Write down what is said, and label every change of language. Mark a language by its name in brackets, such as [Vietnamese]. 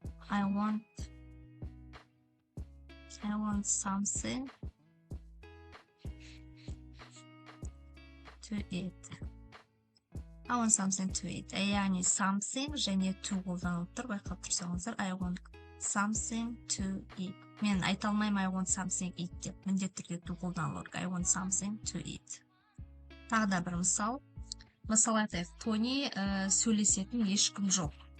[English] I want something to eat. I want something to eat. [Kazakh] Яғни something және to қолданылып тұр. Байқап тұрсаңыздар, [English] I want something to eat. [Kazakh] Мен айта алмаймын [English] I want something eat [Kazakh] деп. Міндетті түрде to қолданылыр. [English] I want something to eat. [Kazakh] Тағы да бір мысал. Мысал айтайық, Тони сөйлесетін ешкім жоқ.